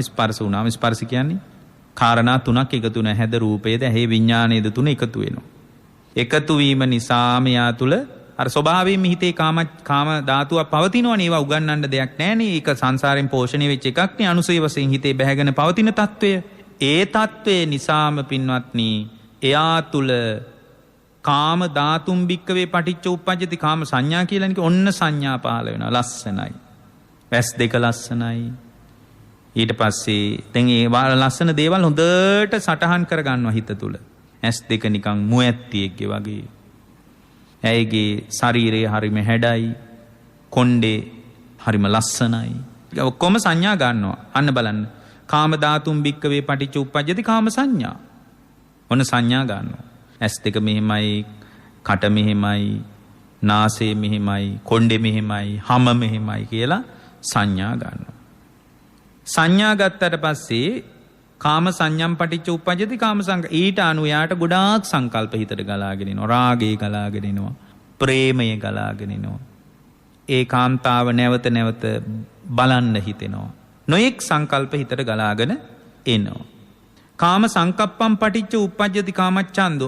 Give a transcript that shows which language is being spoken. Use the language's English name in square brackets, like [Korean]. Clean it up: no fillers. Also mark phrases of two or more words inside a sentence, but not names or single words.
[Sinhala] ස්පර්ශ වුණාම ස්පර්ශ කියන්නේ කාරණා තුනක් එකතු නැහැද රූපයේද ඇහි විඥානයේද තුන එකතු වෙනවා. එකතු වීම නිසා මෙයා තුල අර ස්වභාවයෙන්ම හිතේ කාම ධාතුවක් පවතිනවනේ. ඒවා උගන්වන්න දෙයක් නැහැනේ. ඒක සංසාරයෙන් පෝෂණය වෙච්ච එකක් නේ. අනුසය වශයෙන් හිතේ බැහැගෙන පවතින తত্ত্বය. ඒ తত্ত্বය නිසාම පින්වත්නි එයා තුල [Pali] කාම ධාතුම් භික්කවේ පටිච්ච උප්පජ්ජති කාම සංඥා [Sinhala] කියලා නික ඔන්න සංඥා පහළ වෙනවා. ලස්සනයි. වැස් දෙක ලස්සනයි. ඊට පස්සේ දැන් ඒ ලස්සන දේවල් හොඳට සටහන් කර ගන්නවා හිත තුල. ඇස් දෙක නිකන් මුවැත්තියෙක්ගේ වගේ. ඇයිගේ ශරීරය හරිම හැඩයි. කොණ්ඩේ හරිම ලස්සනයි. ඔක්කොම සංඥා ගන්නවා. අන්න බලන්න. [Pali] කාම ධාතුම් භික්කවේ පටිච්ච උප්පජ්ජති කාම සංඥා. [Sinhala] ඔන්න සංඥා ගන්නවා. ඇස් දෙක මෙහෙමයි, කට මෙහෙමයි, නාසය මෙහෙමයි, කොණ්ඩේ මෙහෙමයි, හම මෙහෙමයි කියලා සංඥා ගන්නවා. සංඥා ගත්තට පස්සේ [Pali] කාම සංඥම් පටිච්ච උප්පජ්ජති කාම සංක [Sinhala] ඊට අනුව යාට ගොඩාක් සංකල්ප හිතට ගලාගෙන එනවා. රාගය ගලාගෙන එනවා. ප්‍රේමය ගලාගෙන එනවා. ඒ කාන්තාව නැවත නැවත බලන්න හිතෙනවා. නොයෙක් සංකල්ප හිතට ගලාගෙන එනවා. [Pali] කාම සංකප්පම් පටිච්ච උප්පජ්ජති කාමච්ඡන්දෝ.